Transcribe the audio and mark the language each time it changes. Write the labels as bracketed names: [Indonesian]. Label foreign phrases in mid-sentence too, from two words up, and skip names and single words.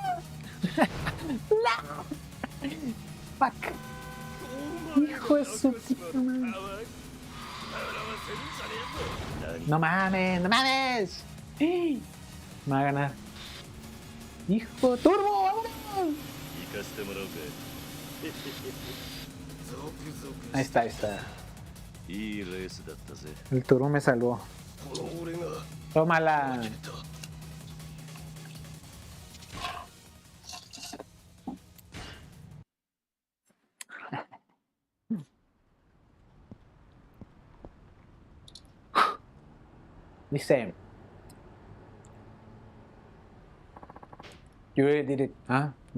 [Spanish] ¡No! ¡Fuck! ¡Hijo de su puta madre! ¡No mames! ¡No mames! Me va a ganar. ¡Hijo! ¡Turbo! ¡Vámonos! [Japanese] 行かせてもらうぜ [Spanish] Ahí está, ahí está. [Japanese] いいレースだったぜ [Spanish] El turbo me salvó. [Japanese] この俺が [Spanish] ¡Tómala! Dice, [English] you really did it, huh?